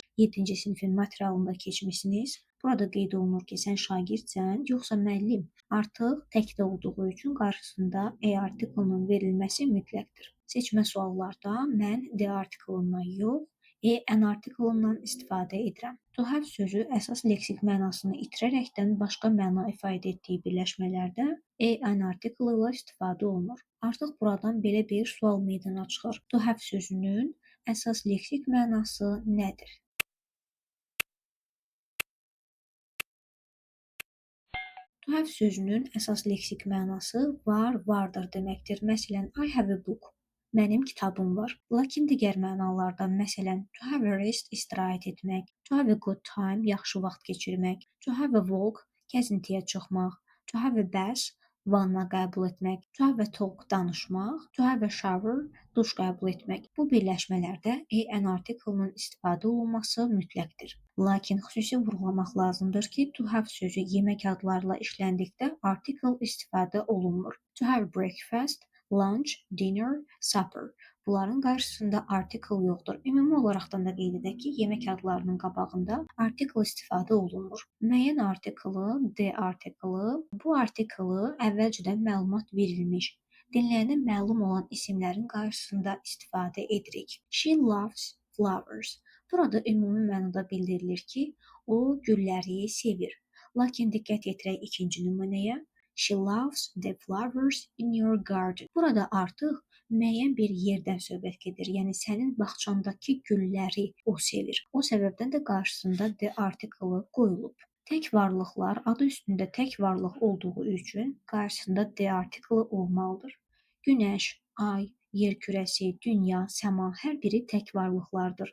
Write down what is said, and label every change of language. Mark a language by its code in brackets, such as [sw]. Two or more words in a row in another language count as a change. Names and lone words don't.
[az] 7-ci sinifin materialında keçmisiniz. Burada qeyd olunur ki, sən şagirdsən, yoxsa müəllim. Artıq təkdə olduğu üçün qarşısında artiklının verilməsi mütləqdir. Seçmə suallarda mən D artiklından yox, N artiklından istifadə edirəm. [en] To have [az] sözü əsas leksik mənasını itirərəkdən başqa məna ifadə etdiyi birləşmələrdə [en] an article [az] ilə istifadə olunur. Artıq buradan belə bir sual meydana çıxır. [en] To have [az] sözünün əsas leksik mənası nədir? [en] To have [az] sözünün əsas leksik mənası var, vardır deməkdir. Məsələn, [en] I have a book. [az] Mənim kitabım var. Lakin digər mənalarda, məsələn, [en] to have a rest, [az] istirahət etmək, [en] to have a good time, [az] yaxşı vaxt keçirmək, [en] to have a walk, [az] gəzintiyə çıxmaq, [en] to have a bath, [az] vanna qəbul etmək, [en] to have a talk, danışmaq, to have a shower, [az] duş qəbul etmək. Bu birləşmələrdə [en] an article- [az] nın istifadə olunması mütləqdir. Lakin xüsusi vurğulamaq lazımdır ki, [en] to have [az] sözü yemək adlarla işləndikdə article istifadə olunmur. [en] To have breakfast, lunch, dinner, supper. [az] Bunların qarşısında article yoxdur. Ümumi olaraqdan da qeyd edək ki, yemək adlarının qabağında article istifadə olunmur. Müəyyən artiklı, the artiklı, bu artiklı əvvəlcədən məlumat verilmiş, dinləyənə məlum olan isimlərin qarşısında istifadə edirik. [en] She loves flowers. [az] Burada ümumi mənada bildirilir ki, o gülləri sevir. Lakin diqqət yetirək ikinci nümunəyə. [en] She loves the flowers in your garden. [az] Burada artıq müəyyən bir yerdən söhbət gedir. Yəni sənin bağçandakı gülləri o sevir. O səbəbdən də qarşısında [en] the article [az] qoyulub. Tək varlıqlar adı üstündə tək varlıq olduğu üçün qarşısında [en] the article [az] olmalıdır. Günəş, ay, yer kürəsi, dünya, səma hər biri tək varlıqlardır.